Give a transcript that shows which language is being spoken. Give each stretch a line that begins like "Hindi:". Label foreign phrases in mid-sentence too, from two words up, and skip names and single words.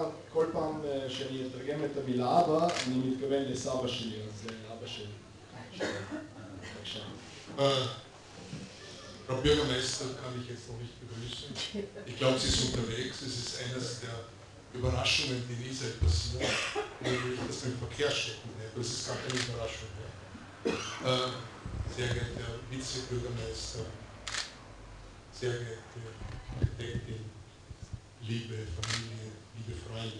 Hebrew: כל פעם שאני אתרגם את המילה אבא אני מתכוון לסבא שלי, אז זה אבא שלי. בבקשה.
German: Frau Bürgermeister kann ich jetzt noch nicht begrüßen. Ich glaube, sie ist unterwegs. Es ist eines der Überraschungen, die nie seit passieren, nämlich, dass wir im Verkehr stecken bleiben. Das ist gar keine Überraschung mehr. Sehr geehrter Herr Vizebürgermeister, sehr geehrte Architektin, liebe Familie, liebe Freunde.